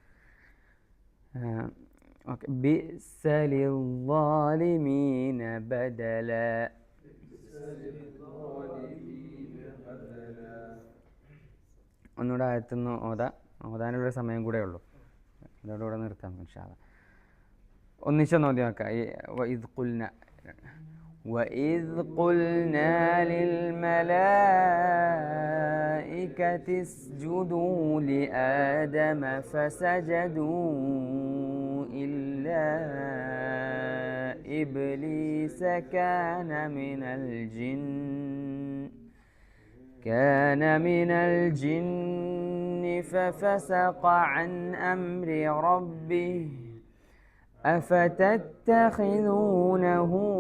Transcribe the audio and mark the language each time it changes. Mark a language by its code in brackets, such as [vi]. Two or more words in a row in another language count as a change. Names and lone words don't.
[ar] ഓക്കെ. بئس للظالمين بدلا. [ml] ഒന്നുകൂടെ ആയത്തുനിന്ന് ഓതാനുള്ളൊരു സമയം കൂടെ ഉള്ളൂ, അതോടുകൂടെ നിർത്താം [ar] إن شاء الله. [ml] ഒന്നിച്ചൊന്ന് ഓതി നോക്കാം. [ar] وإذ قلنا للملائكة اسجدوا لآدم فسجدوا إلا إبليس كان من الجن ففسق عن أمر ربه أفتتخذونه